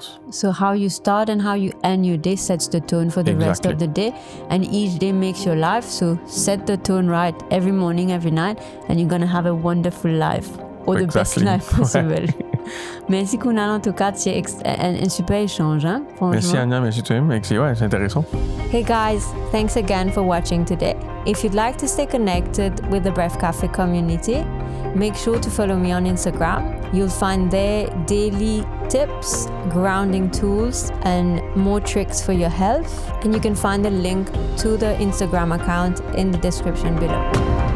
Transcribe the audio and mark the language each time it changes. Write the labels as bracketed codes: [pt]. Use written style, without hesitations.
[en] So how you start and how you end your day sets the tone for the rest of the day, and each day makes your life. So set the tone right every morning, every night, and you're gonna have a wonderful life, or the best life possible. [fr] Merci Kunal, en tout cas, c'est un super échange, hein, Merci Anya, merci toi, c'est intéressant. [en] Hey guys, thanks again for watching today. If you'd like to stay connected with the Bref Cafe community, make sure to follow me on Instagram. You'll find there daily tips, grounding tools, and more tricks for your health. And you can find the link to the Instagram account in the description below.